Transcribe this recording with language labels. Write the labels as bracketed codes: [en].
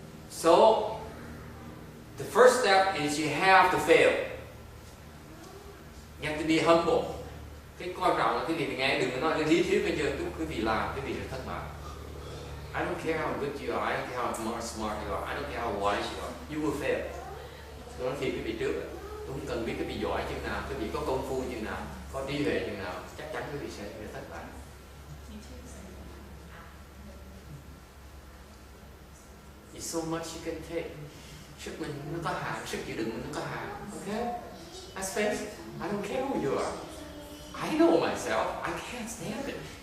[en] So, the first step is you have to fail. You have to be humble. [vi] Cái quan trọng là quý vị nghe đừng có nói cái lý thuyết bây giờ quý vị làm quý vị sẽ thất bại. [en] I don't care how good you are, I don't care how smart you are, I don't care how wise you are, you will fail. [vi] Tôi nói thiệt quý vị trước, tôi không cần biết quý vị giỏi chừng nào, quý vị có công phu chừng nào, có trí huệ chừng nào, chắc chắn quý vị sẽ thất bại. [en] It's so much you can take. [vi] Sức mình nó có hạn, sức chịu đựng mình nó có hạn. [en] Okay? Let's face it, I don't care who you are. I know myself, I can't stand it.